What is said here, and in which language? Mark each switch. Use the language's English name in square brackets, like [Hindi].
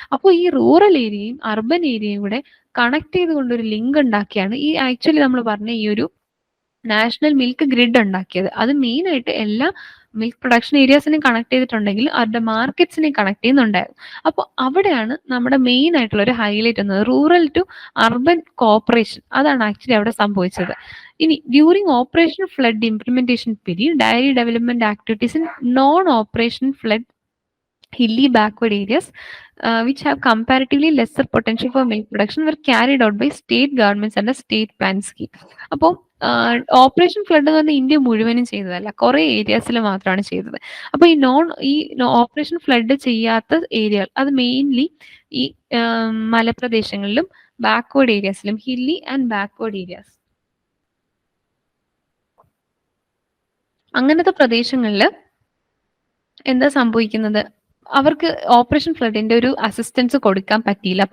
[Malayalam] അപ്പോൾ ഈ റൂറൽ ഏരിയയും അർബൻ ഏരിയയും കൂടെ കണക്ട് ചെയ്തുകൊണ്ട് ഒരു ലിങ്ക് ഉണ്ടാക്കിയാണ് ഈ ആക്ച്വലി നമ്മൾ പറഞ്ഞ ഈ ഒരു നാഷണൽ മിൽക്ക് ഗ്രിഡ് ഉണ്ടാക്കിയത്. അത് മെയിൻ ആയിട്ട് എല്ലാ മിൽക്ക് പ്രൊഡക്ഷൻ ഏരിയാസിനെയും കണക്ട് ചെയ്തിട്ടുണ്ടെങ്കിൽ അവരുടെ മാർക്കറ്റ്സിനെയും കണക്ട് ചെയ്യുന്നുണ്ടായിരുന്നു. അപ്പോൾ അവിടെയാണ് നമ്മുടെ മെയിൻ ആയിട്ടുള്ള ഒരു ഹൈലൈറ്റ് വന്നത്, [English] Rural to urban corporation. [Malayalam] അതാണ് ആക്ച്വലി അവിടെ സംഭവിച്ചത്. [English] ഇനി during operation flood implementation period dairy development activities in non operation flood hilly backward areas which have comparatively lesser potential for milk production were carried out by state governments under state plan scheme. [Malayalam] അപ്പോൾ operation flood എന്ന് പറഞ്ഞാൽ India മുഴുവനും ചെയ്തതല്ല, കുറെ ഏരിയാസിൽ മാത്രമാണ് ചെയ്തത്. അപ്പോൾ ഈ ഓപ്പറേഷൻ ഫ്ലഡ് ചെയ്യാത്ത ഏരിയകൾ അത് മെയിൻലി ഈ മലപ്രദേശങ്ങളിലും backward ഏരിയാസിലും, [English] hilly and backward areas, [Malayalam] അങ്ങനത്തെ പ്രദേശങ്ങളിൽ എന്താ സംഭവിക്കുന്നത്, അവർക്ക് ഓപ്പറേഷൻ ഫ്ലഡിന്റെ ഒരു അസിസ്റ്റൻസ് കൊടുക്കാൻ പറ്റിയില്ല.